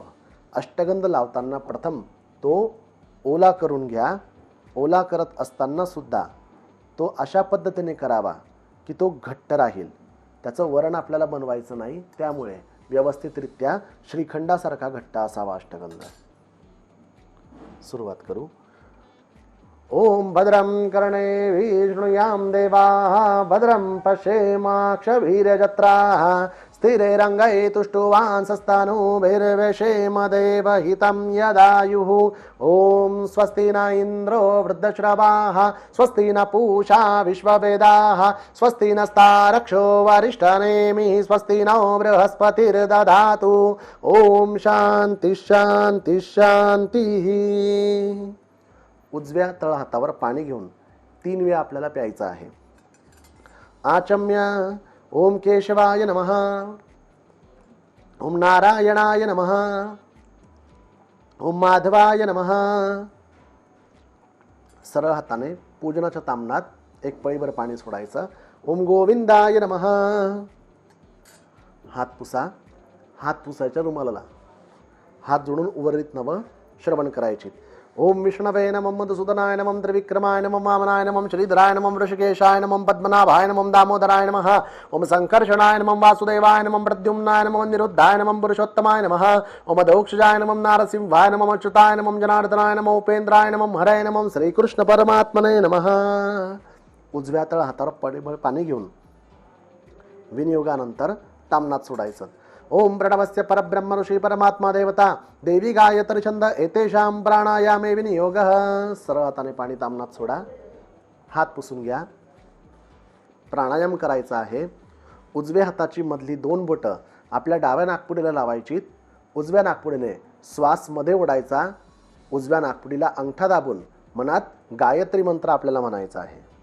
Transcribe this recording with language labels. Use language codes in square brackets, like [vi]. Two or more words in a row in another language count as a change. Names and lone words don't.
[mr] अष्टगंध लावताना प्रथम तो ओला करून घ्या। ओला करत असताना सुद्धा तो अशा पद्धतीने करावा की तो घट्ट राहील। त्याचं वरण आपल्याला बनवायचं नाही, त्यामुळे व्यवस्थितरित्या श्रीखंडासारखा घट्ट असावा अष्टगंध। सुरुवात करू। [sa] ओम भद्रं कर्णे विष्णुयाम देवा भद्रं पश्येमाक्षभिर्यजत्राः स्थिरैरङ्गैः तुष्टुवांसस्तनूभिर्व्यशेम देवहितं यदायुः। ओम स्वस्ति न इंद्रो वृद्धश्रवाः स्वस्ति न पूषा विश्ववेदाः स्वस्ति नस्तारक्षो वरिष्ठनेमिः स्वस्ति नो बृहस्पतिर्दधातु। ओम शांति शांति शांतिः। [mr] उजव्या तळहातावर पाणी घेऊन 3 वेळा आपल्याला प्यायचं आहे। [sa] आचम्य ओम केशवाय नमः, ओम नारायणाय नमः, ओम माधवाय नमः। [mr] सरळ हाताने पूजनाच्या तामणात एक पळीभर पाणी सोडायचं। [sa] ओम गोविंदाय नमः। [mr] हात पुसा। हात पुसायच्या रुमालाला हात जोडून उर्वरित नवं श्रवण करायची। [sa] ओम विष्णवे नमः मधुसूदनाय नमः त्रिविक्रमाय नमः वामनाय नमः श्रीधराय नमः ऋषिकेशाय नमः पद्मनाभाय नमः दामोदराय नमः। ओम संकर्षणाय नमः वासुदेवाय नमः प्रद्युम्नाय नमः निरुद्धाय नमः पुरुषोत्तमाय नमः। ओम दौक्षजाय नमः नारसिंहाय नमः अच्युताय नमः जनार्दनाय नमः उपेंद्राय नमः हरये नमः श्रीकृष्ण परमात्मने नमः। [mr] उजव्या तळ हातावर पळीभर पाणी घेऊन विनियोगानंतर तामणात सोडायचं। [sa] ओम प्रणवस्य परब्रह्म ऋषी परमात्मा देवता देवी गायत्री छंद एतेषां प्राणायामे विनियोगः। [mr] सरळ हाताने पाणी तामणात सोडा। हात पुसून घ्या। प्राणायाम करायचा आहे। उजव्या हाताची मधली 2 बोटं आपल्या डाव्या नाकपुडीला लावायची। उजव्या नाकपुडीने श्वास मध्ये ओढायचा। उजव्या नाकपुडीला अंगठा दाबून मनात गायत्री मंत्र आपल्याला म्हणायचा आहे।